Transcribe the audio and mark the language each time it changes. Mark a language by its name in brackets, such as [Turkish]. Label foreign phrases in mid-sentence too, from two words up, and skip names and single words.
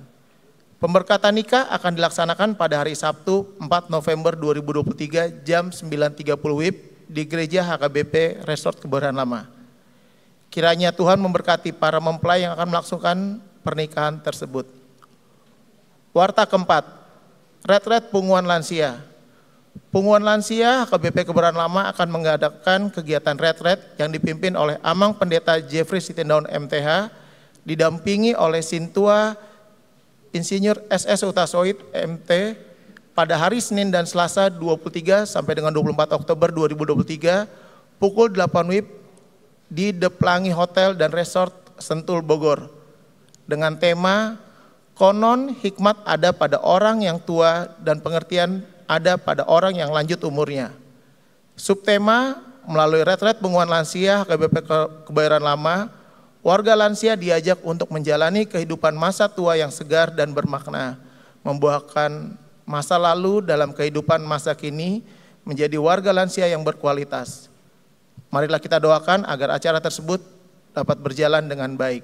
[Indonesian] Pemberkatan nikah akan dilaksanakan pada hari Sabtu 4 November 2023 jam 9.30 WIB di Gereja HKBP Resort Kebayoran Lama. Kiranya Tuhan memberkati para mempelai yang akan melangsungkan pernikahan tersebut. Warta keempat, retret punguan lansia. Punguan lansia HKBP Kebayoran Lama akan mengadakan kegiatan retret yang dipimpin oleh Amang Pendeta Jeffrey Sitindaun MTH, didampingi oleh Sintua Insinyur SS Utasoid MT pada hari Senin dan Selasa 23 sampai dengan 24 Oktober 2023 pukul 8 WIB di The Pelangi Hotel dan Resort Sentul Bogor dengan tema Konon hikmat ada pada orang yang tua dan pengertian ada pada orang yang lanjut umurnya. Subtema melalui retret punguan lansia HKBP Kebayoran Lama, warga lansia diajak untuk menjalani kehidupan masa tua yang segar dan bermakna, membuahkan masa lalu dalam kehidupan masa kini menjadi warga lansia yang berkualitas. Marilah kita doakan agar acara tersebut dapat berjalan dengan baik.